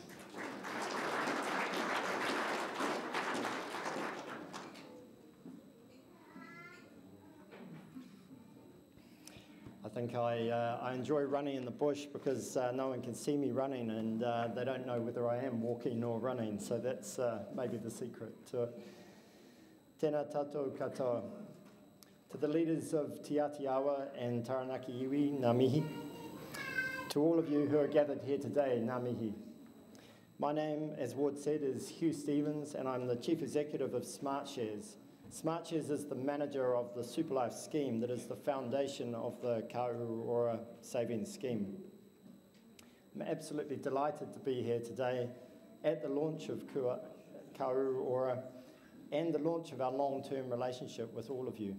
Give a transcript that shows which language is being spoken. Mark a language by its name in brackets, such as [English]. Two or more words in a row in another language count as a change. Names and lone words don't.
[English] I think I enjoy running in the bush because no one can see me running, and they don't know whether I am walking or running, so that's maybe the secret to it. [Māori] Tēnā tātou katoa. [English] To the leaders of Te Atiawa and Taranaki Iwi, [Māori] ngā mihi. [English] To all of you who are gathered here today, [Māori] ngā mihi. [English] My name, as Ward said, is Hugh Stevens, and I'm the Chief Executive of Smart Shares. Smart Shares is the manager of the Superlife scheme that is the foundation of the Uruora Savings Scheme. I'm absolutely delighted to be here today at the launch of Uruora and the launch of our long-term relationship with all of you.